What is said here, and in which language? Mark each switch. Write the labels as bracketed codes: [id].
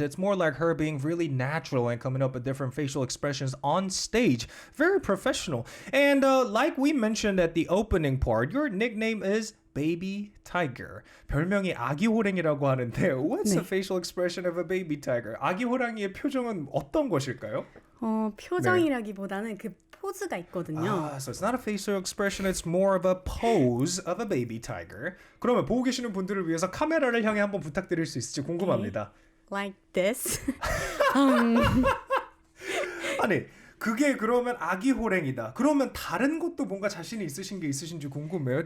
[en] It's more like her being really natural and coming up with different facial expressions on stage. Very professional. And like we mentioned at the opening part, your nickname is Baby Tiger. [ko] 별명이 아기 호랭이라고 하는데 [en] what's the facial expression of a baby tiger? [ko] 아기 호랑이의 표정은 어떤 것일까요? 표정이라기보다는 그 포즈가 있거든요. [en] So it's not a facial expression, it's more of a pose of a baby tiger. [ko] 그러면 보고 계시는 분들을 위해서 카메라를 향해 한번 부탁드릴 수 있을지 궁금합니다. [en] Like this. [ko] 아니 그게 그러면 아기 호랭이다. 그러면 다른 것도 뭔가 자신이 있으신 게 있으신지 궁금해요.